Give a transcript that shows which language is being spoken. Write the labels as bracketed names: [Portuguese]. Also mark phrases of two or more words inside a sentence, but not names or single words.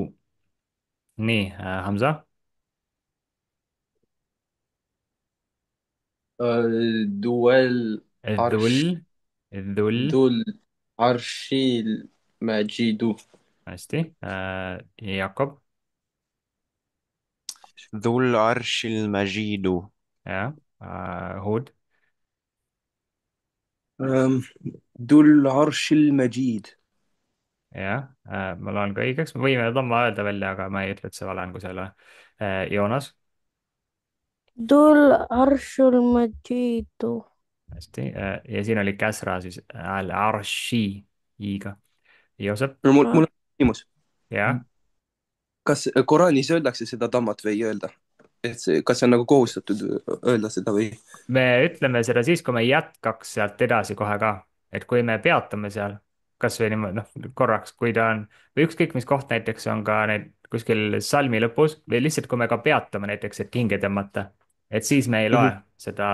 [Estonian] nii, Hamza. [Arabic] دول عرش dhul, dhul, ذو العرش المجيد. [Estonian] hästi. Jakob, [Arabic] ذو العرش المجيد [Estonian] jah. Hud, [Arabic] ذو العرش المجيد. [Estonian] jah. Ma loen ka õigeks, me võime Tomma öelda välja, aga ma ei ütle, et see vale on, kui see ei ole. Joonas, [Arabic] ذو العرش المجيد. [Estonian] hästi. Ja siin oli käsra siis al-arshi i-ga. Joosep, mul on küsimus. jah. Kas Koraanis öeldakse seda tammat või ei öelda? Et see, kas see on nagu kohustatud öelda seda või? me ütleme seda siis, kui me jätkaks sealt edasi kohe ka, et kui me peatume seal kasvõi niimoodi, noh, korraks, kui ta on, või ükskõik mis koht näiteks on ka need kuskil salmi lõpus või lihtsalt, kui me ka peatume näiteks, et hinge tõmmata, et siis me ei loe seda